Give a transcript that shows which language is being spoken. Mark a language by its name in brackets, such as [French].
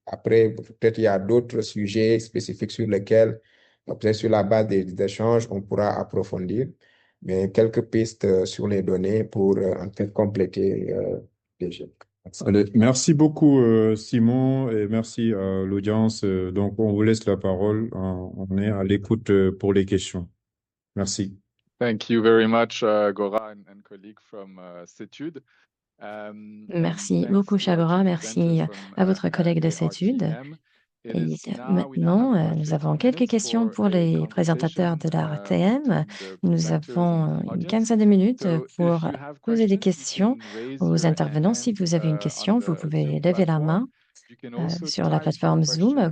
[French] Après, peut-être il y a d'autres sujets spécifiques sur lesquels, peut-être sur la base des échanges, on pourra approfondir. Mais quelques pistes sur les données pour en fait compléter les jeux. Allez, merci beaucoup, Simon, et merci à l'audience. Donc, on vous laisse la parole. On est à l'écoute pour les questions. Merci. [English] Thank you very much, Gora and colleagues from CETUD. [French] Merci beaucoup, Chagora. Merci à votre collègue de CETUD. Et maintenant, nous avons quelques questions pour les présentateurs de la RTM. Nous avons une quinzaine de minutes pour poser des questions aux intervenants. Si vous avez une question, vous pouvez lever la main sur la plateforme Zoom.